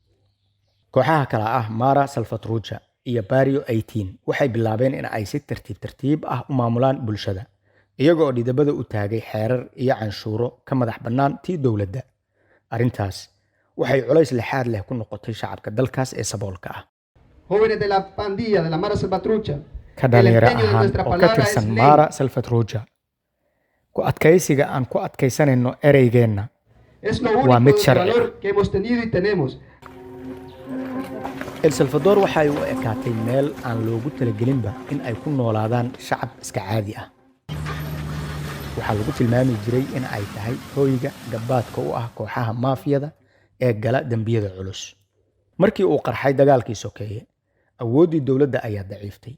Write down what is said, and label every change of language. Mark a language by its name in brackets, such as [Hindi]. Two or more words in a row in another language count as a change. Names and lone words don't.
[Somali] Kooxaha kala ah Mara Salvatrucha iyo Barrio 18 waxay bilaabeen in ay si tartiib ah u maamulaan bulshada, iyaga oo dhidabada u taagay xeerar iyo canshuuro ka madax bannaan tii dowladda. Arrintaas waxay culays lixaad leh ku noqotay shacabka dalkaas ee saboolka ah. [Spanish] Jóvenes de la pandilla de la Mara Salvatrucha, [Somali] ka dhalinyaro ahaan oo ka tirsan Mara Salvatrucha, ku adkaysiga aan ku adkaysanayno ereygeenna waa mid sharci ah. El Salvador waxay u ekaatay meel aan loogu talagelinba in ay ku noolaadaan shacab iska caadi ah. Waxaa lagu tilmaami jiray in ay tahay hooyga gabaadka u ah kooxaha maafiyada ee gala dambiyada culus. Markii uu qarxay dagaalkii sokeeye, awooddii dowladda ayaa daciiftay.